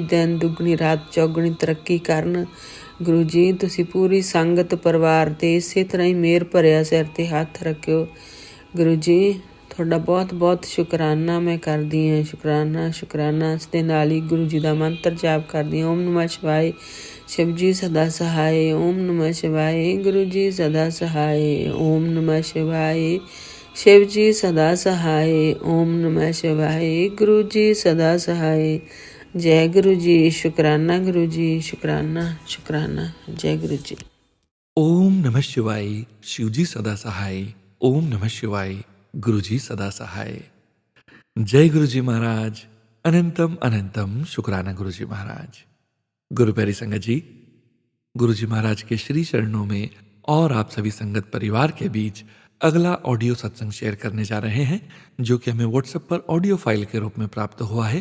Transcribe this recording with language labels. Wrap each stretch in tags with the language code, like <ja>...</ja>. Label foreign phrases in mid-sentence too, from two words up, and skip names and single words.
<pa>ਦਿਨ ਦੁੱਗਣੀ ਰਾਤ ਚੌਗਣੀ ਤਰੱਕੀ ਕਰਨ ਗੁਰੂ ਜੀ। ਤੁਸੀਂ ਪੂਰੀ ਸੰਗਤ ਪਰਿਵਾਰ 'ਤੇ ਇਸੇ ਤਰ੍ਹਾਂ ਹੀ ਮਿਹਰ ਭਰਿਆ ਸਿਰ 'ਤੇ ਹੱਥ ਰੱਖਿਓ ਗੁਰੂ ਜੀ। ਤੁਹਾਡਾ ਬਹੁਤ ਬਹੁਤ ਸ਼ੁਕਰਾਨਾ ਮੈਂ ਕਰਦੀ ਹਾਂ। ਸ਼ੁਕਰਾਨਾ ਸ਼ੁਕਰਾਨਾ। ਇਸ ਦੇ ਨਾਲ ਹੀ ਗੁਰੂ ਜੀ ਦਾ ਮੰਤਰ ਜਾਪ ਕਰਦੀ ਹਾਂ। ਓਮ ਨਮः ਸ਼ਿਵਾਏ,</pa> <hi>शिव जी सदा सहाय। ओम नमः शिवाय, गुरु जी सदा सहाय। ओम नमः शिवाय, शिव जी सदा सहाय। ओम नमः शिवाय, गुरु जी सदा सहाय। जय गुरु जी। शुकराना गुरु जी, शुकराना शुकराना। जय गुरु जी। ओम नमः शिवाय, शिव जी सदा सहाय। ओम नमः शिवाय, गुरु जी सदा सहाय। जय गुरु जी महाराज। अनंतम अनंतम शुक्राना गुरु जी महाराज। गुरु प्यारी संगत जी, गुरु जी महाराज के श्री चरणों में और आप सभी संगत परिवार के बीच अगला ऑडियो सत्संग शेयर करने जा रहे हैं, जो कि हमें व्हाट्सएप पर</hi> <en>audio file</en> <hi>के रूप में प्राप्त हुआ है।</hi>